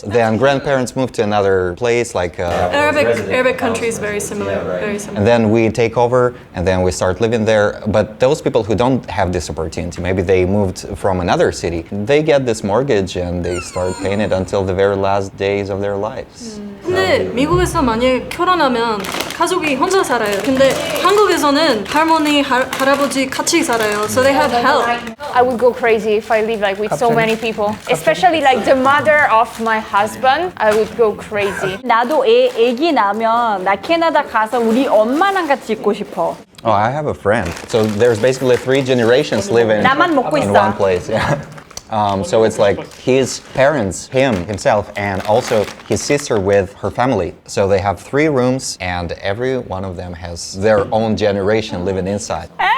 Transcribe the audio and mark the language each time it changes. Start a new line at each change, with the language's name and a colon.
English: Then grandparents moved to another place like Arabic countries very similar. Very similar. and then we take over and then we start living there. But those people who don't have this opportunity, maybe they moved from another city, they get this mortgage and they start paying it until the very last days of their lives.
Korean: 근데 미국에서 만약에 결혼하면 가족이 혼자 살아요. 근데 한국에서는 할머니, 할아버지 같이 살아요.
English: So they have help. I would go crazy if I live like with so many people. Especially like the mother of my husband, I would go crazy.
Korean: 나도 애기 나면 나 캐나다 가서 우리 엄마랑 같이 있고 싶어.
English: Oh, I have a friend. So there's basically 3 generations living
Korean: 나만 먹고
English: in
Korean: 있어.
English: one place. Yeah. So it's like his parents, himself, and also his sister with her family. So they have 3 rooms, and every one of them has their own generation living inside.